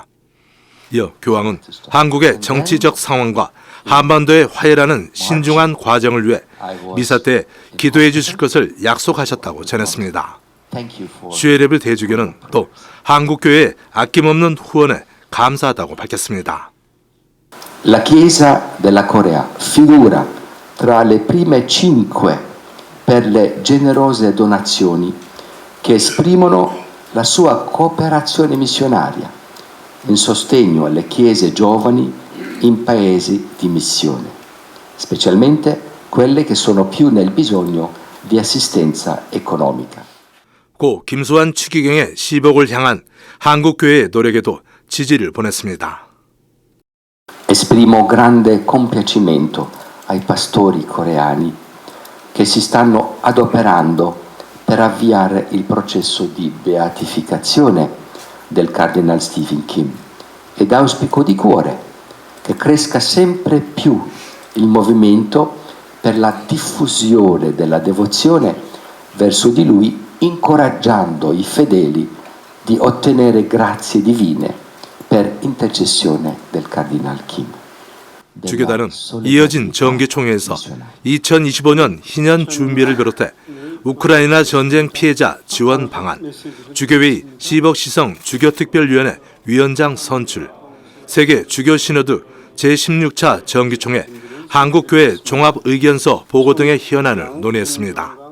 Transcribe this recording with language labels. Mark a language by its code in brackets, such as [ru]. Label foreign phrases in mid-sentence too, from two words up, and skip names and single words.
[ko] 이어 교황은 한국의 정치적 상황과 한반도의 화해라는 신중한 과정을 위해 미사 때 기도해 주실 것을 약속하셨다고 전했습니다. 슈에레브 대주교는 또 한국교회의 아낌없는 후원에 감사하다고 밝혔습니다. [it] La Chiesa della Corea figura tra le prime 5 per le generose donazioni che esprimono la sua cooperazione missionaria in sostegno alle chiese giovani in paesi di missione, specialmente quelle che sono più nel bisogno di assistenza economica. [ko] 고 김수환 추기경의 시복을 향한 한국교회의 노력에도 지지를 보냈습니다. [it] Esprimo grande compiacimento ai pastori coreani che si stanno adoperando per avviare il processo di beatificazione del Cardinal Stephen Kim ed auspico di cuore che cresca sempre più il movimento per la diffusione della devozione verso di lui, incoraggiando i fedeli di ottenere grazie divine per intercessione del Cardinal Kim. [ko] 주교단은 이어진 정기총회에서 2025년 희년 준비를 비롯해 우크라이나 전쟁 피해자 지원 방안, 주교회의 시복시성 주교특별위원회 위원장 선출, 세계 주교 시노드 제16차 정기총회 한국교회 종합의견서 보고 등의 현안을 논의했습니다.